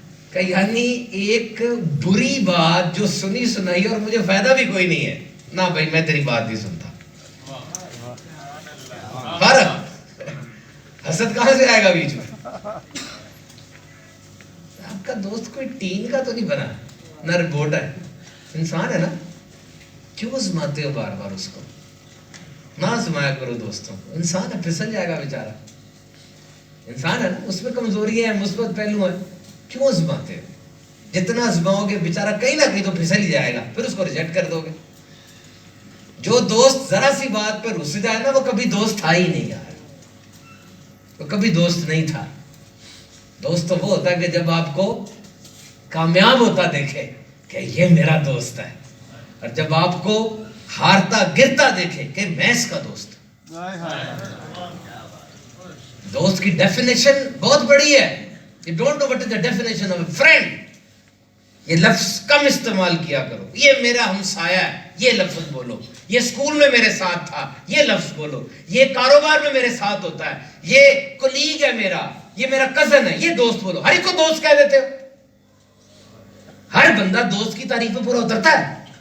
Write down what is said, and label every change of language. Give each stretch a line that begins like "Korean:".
Urdu: کہ یعنی ایک بری بات جو سنی سنائی اور مجھے فائدہ بھی کوئی نہیں ہے. نہ بھائی میں تیری بات نہیں سنتا. فرق, حسد کہاں سے آئے گا بیچ میں؟ آپ کا دوست کوئی ٹین کا تو نہیں بنا, نہ رپورٹ ہے. انسان ہے نا, کیوں آزماتے ہو بار بار اس کو؟ نہ آزمایا کرو دوستوں کو. انسان ہے, پھسل جائے گا بیچارہ. انسان ہے نا, اس میں کمزوریاں ہیں, مثبت پہلو ہیں, کیوں آزماتے ہو؟ جتنا آزماؤ گے بیچارہ کہیں نہ کہیں تو پھسل ہی جائے گا, پھر اس کو ریجیکٹ کر دو گے. جو دوست ذرا سی بات پہ رس جائے نا, وہ کبھی دوست تھا ہی نہیں یار, وہ کبھی دوست نہیں تھا. دوست تو وہ ہوتا ہے کہ جب آپ کو کامیاب ہوتا دیکھے کہ یہ میرا دوست ہے, اور جب آپ کو ہارتا گرتا دیکھے کہ میں اس کا دوست. دوست کی ڈیفینیشن بہت بڑی ہے.
English: You don't know what is the definition of a friend.
Urdu: یہ لفظ کم استعمال کیا کرو. یہ میرا ہمسایہ ہے, یہ لفظ بولو. یہ اسکول میں میرے ساتھ تھا, یہ لفظ بولو. یہ کاروبار میں میرے ساتھ ہوتا ہے, یہ کولیگ ہے میرا, یہ میرا کزن ہے, یہ دوست بولو. ہر ایک کو دوست کہہ دیتے ہو. ہر بندہ دوست کی تعریف پہ پورا اترتا ہے.